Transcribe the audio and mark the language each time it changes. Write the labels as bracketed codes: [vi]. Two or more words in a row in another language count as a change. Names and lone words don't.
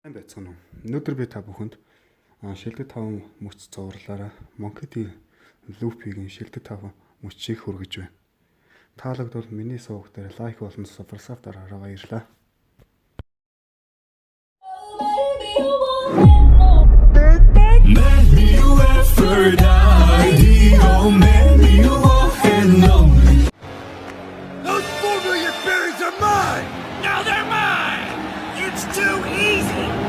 [mn] Сайн байцгаана уу. Өнөөдөр би та бүхэнд шилдэг 5 мөч зурлаараа Monkey Loop-ийн шилдэг 5 мөчийг хүргэж байна. Таалагдвал миний суваг дээр лайк болон subscribe дараарай, баярлалаа. [en] Those 4 million berries are mine! Now they're mine! It's too easy!